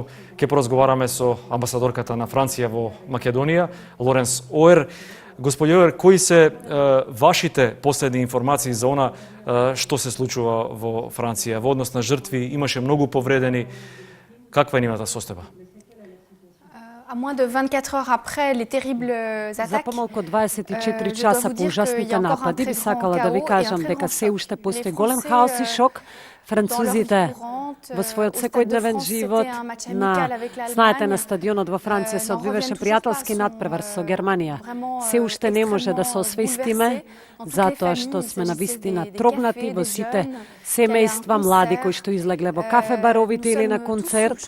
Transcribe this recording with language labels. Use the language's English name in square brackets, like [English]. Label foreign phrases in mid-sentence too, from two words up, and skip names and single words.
[Macedonian] Ке поразговараме со амбасадорката на Франција во Македонија, Лоренс Оер. Господи Оер, кои се вашите последни информации за она што се случува во Франција? Во однос на жртви имаше многу повредени. Каква е нивната состојба? [French] À moins de 24 heures après les terribles attaques, [Macedonian] За помалку 24 часа по ужасните напади би сакала да ви кажам дека се уште постои голем хаос и шок. Французите во својот секојдневен живот знаете, на стадионот во Франција се одвиваше пријателски надпревар со Германија. Се уште не може да се освестиме, затоа што сме навистина трогнати во сите семејства, млади кои што излегле во кафе-баровите или на концерт.